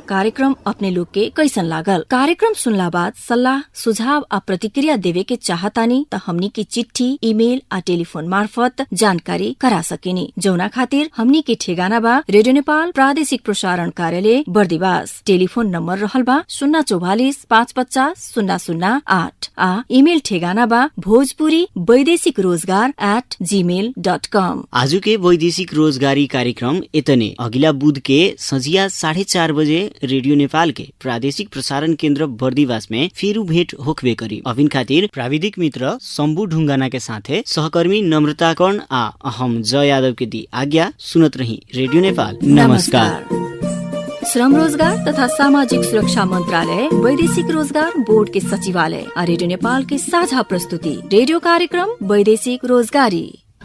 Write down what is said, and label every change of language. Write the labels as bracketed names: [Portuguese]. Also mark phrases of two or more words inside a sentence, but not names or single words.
[Bhojpuri] कार्यक्रम अपने लोग के कैसन लागल? कार्यक्रम सुनला बाद सल्लाह सुझाव आ प्रतिक्रिया देवे के चाहतानी त हमनी के चिट्ठी, ईमेल आ टेलीफोन मार्फत जानकारी करा सकेनी। जौना खातिर हमनी के ठेगाना बा रेडियो नेपाल प्रादेशिक प्रसारण कार्यालय बर्दिवास। टेलीफोन नम्बर रहल बा 044 550 008 आ ईमेल ठेगाना बा भोजपुरी वैदेशिक रोजगार @gmail.com। आजु के वैदेशिक रोजगारी कार्यक्रम इतने। अगिला बुध के संझिया 4:30 बजे रेडियो नेपाल के प्रादेशिक प्रसारण केन्द्र बर्दिवास में फेरू भेंट होखबे करी। अभिन खातिर प्राविधिक मित्र शम्भु ढुंगाना के साथे सहकर्मी नम्रता कर्ण आ हम जय यादव के दी आज्ञा। सुनत रही रेडियो नेपाल। नमस्कार। श्रम रोजगार तथा सामाजिक सुरक्षा मंत्रालय, वैदेशिक रोजगार बोर्ड के सचिवालय और रेडियो नेपाल के साझा प्रस्तुति रेडियो कार्यक्रम वैदेशिक रोजगारी।